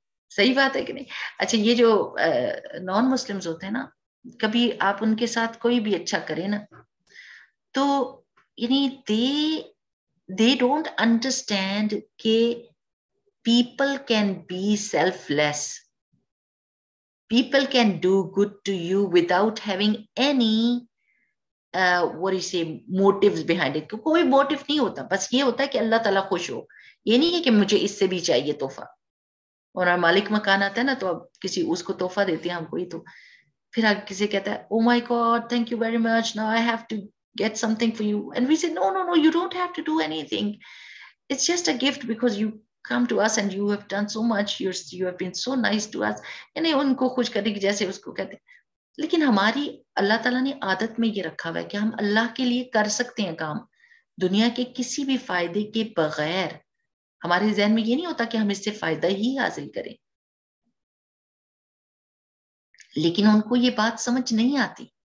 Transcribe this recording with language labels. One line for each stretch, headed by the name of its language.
Urdu: صحیح بات ہے کہ نہیں؟ اچھا، یہ جو نان مسلمز ہوتے ہیں نا، کبھی آپ ان کے ساتھ کوئی بھی اچھا کریں نا تو یعنی
English: they don't understand
Urdu: کہ
English: people can be selfless. People can do good to you without having any what do you say motives behind it.
Urdu: کوئی موٹیو نہیں ہوتا، بس یہ ہوتا ہے کہ اللہ تعالیٰ خوش ہو. یہ نہیں ہے کہ مجھے اس سے بھی چاہیے تحفہ. اور مالک مکان آتا ہے نا تو اب کسی اس کو تحفہ دیتے ہیں ہم کوئی، تو پھر کسی کہتا ہے
English: Oh my God thank you very much, now I have to get something for you, and we say no, you don't have to do anything. It's just a gift because you come to us and you have done so much, you have been so nice to us.
Urdu: یعنی ان کو خوش کرنے کی جیسے اس کو کہتے ہیں. لیکن ہماری اللہ تعالیٰ نے عادت میں یہ رکھا ہوا ہے کہ ہم اللہ کے لیے کر سکتے ہیں کام دنیا کے کسی بھی فائدے کے بغیر. ہمارے ذہن میں یہ نہیں ہوتا کہ ہم اس سے فائدہ ہی حاصل کریں، لیکن ان کو یہ بات سمجھ نہیں آتی.